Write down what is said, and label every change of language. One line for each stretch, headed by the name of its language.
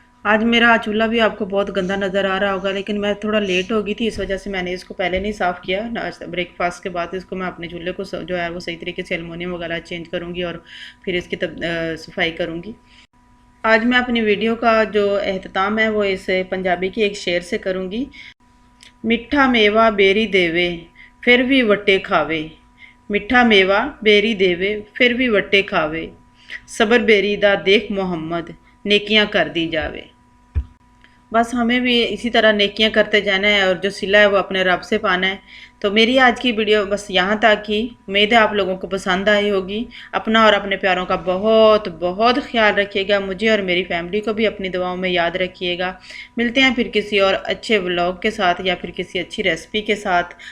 Urdu: آج میرا چولہا بھی آپ کو بہت گندا نظر آ رہا ہوگا، لیکن میں تھوڑا لیٹ ہو گئی تھی، اس وجہ سے میں نے اس کو پہلے نہیں صاف کیا. بریک فاسٹ کے بعد اس کو میں اپنے چولہے کو جو ہے وہ صحیح طریقے سے ایلومینیم وغیرہ چینج کروں گی اور پھر اس کی صفائی کروں گی. آج میں اپنی ویڈیو کا جو اختتام ہے وہ اس پنجابی کی ایک شعر سے کروں گی.
Punjabi: میٹھا میوا بیری دیوے پھر بھی وٹے کھاوے، میٹھا میوا بیری دیوے پھر بھی وٹے کھاوے، صبر بیری دا دیکھ محمد نیکیاں کر دی جاوے.
Urdu: بس ہمیں بھی اسی طرح نیکیاں کرتے جانا ہے اور جو صلہ ہے وہ اپنے رب سے پانا ہے. تو میری آج کی ویڈیو بس یہاں تک ہی. امید ہے آپ لوگوں کو پسند آئی ہوگی. اپنا اور اپنے پیاروں کا بہت بہت خیال رکھیے گا. مجھے اور میری فیملی کو بھی اپنی دعاؤں میں یاد رکھیے گا. ملتے ہیں پھر کسی اور اچھے ولاگ کے ساتھ یا پھر کسی اچھی ریسپی کے ساتھ.